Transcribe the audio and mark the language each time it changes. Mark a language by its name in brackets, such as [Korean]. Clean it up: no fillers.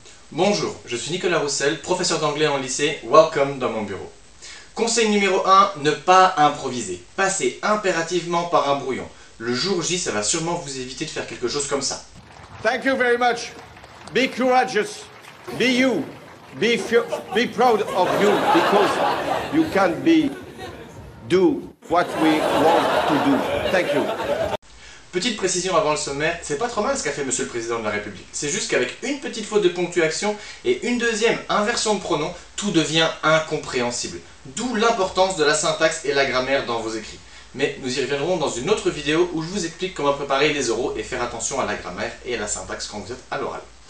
[French] Bonjour, je suis Nicolas Roussel, professeur d'anglais en lycée. Welcome dans mon bureau. Conseil numéro 1, ne pas improviser. Passez impérativement par un brouillon. Le jour J, ça va sûrement vous éviter de faire quelque chose comme ça. [English] Thank you very much. Be courageous. Be you. Be proud of you because you can do what we want to do. Thank you. [French] Petite précision avant le sommaire, c'est pas trop mal ce qu'a fait Monsieur le Président de la République. C'est juste qu'avec une petite faute de ponctuation et une deuxième inversion de pronom, tout devient incompréhensible. D'où l'importance de la syntaxe et la grammaire dans vos écrits. Mais nous y reviendrons dans une autre vidéo où je vous explique comment préparer les oraux et faire attention à la grammaire et à la syntaxe quand vous êtes à l'oral.